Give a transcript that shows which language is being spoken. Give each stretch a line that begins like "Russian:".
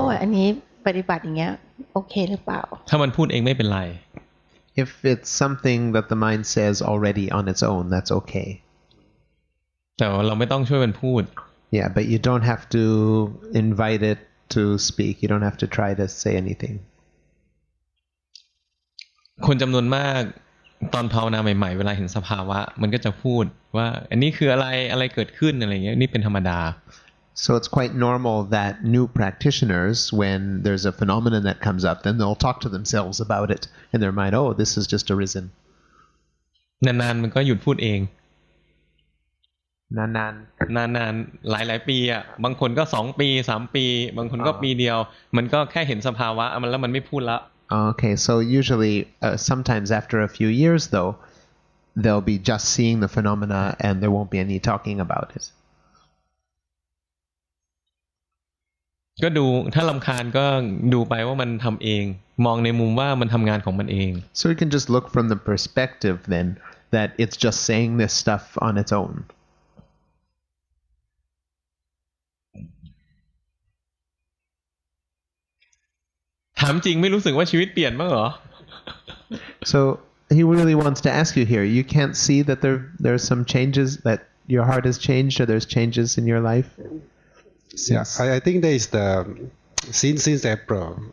Thai: อันนี้ปฏิบัติอย่างเงี้ยโอเคหรือเปล่า ถ้ามันพูดเองไม่เป็นไร
English: If it's something that the mind says already on its own, that's okay.
Thai: แต่ว่าเราไม่ต้องช่วยมันพูด
English: Yeah, but you don't have to invite it to speak. You don't have to try to say anything.
Thai: คนจำนวนมากตอนภาวนาใหม่ๆเวลาเห็นสภาวะมันก็จะพูดว่าอันนี้คืออะไรเกิดขึ้นอะไรเงี้ยนี่เป็นธรรมดา
English: So it's quite normal that new practitioners, when there's a phenomenon that comes up, then they'll talk to themselves about it in their mind. Oh, this has just arisen.
Thai: นานๆมันก็หยุดพูดเอง น านๆหลายปีอ่ะบางคนก็2 ปี3 ปีบางคนก็ปีเดียวมันก็แค่เห็นสภาวะมันแล้วมันไม่พูดละ
English: Okay, so usually, sometimes after a few years, though, they'll be just seeing the phenomena and there won't be any talking about it.
Thai: ก็ดูถ้ารำคาญก็ดูไปว่ามันทำเองมองในมุมว่ามันทำงานของมันเอง
English: So you can just look from the perspective then that it's just saying this stuff on its own.
Thai: ถามจริงไม่รู้สึกว่าชีวิตเปลี่ยนบ้างเหรอ
English: So he really wants to ask you here. You can't see that there's some changes, that your heart has changed, or there's changes in your life? Yeah, I think there is the since April.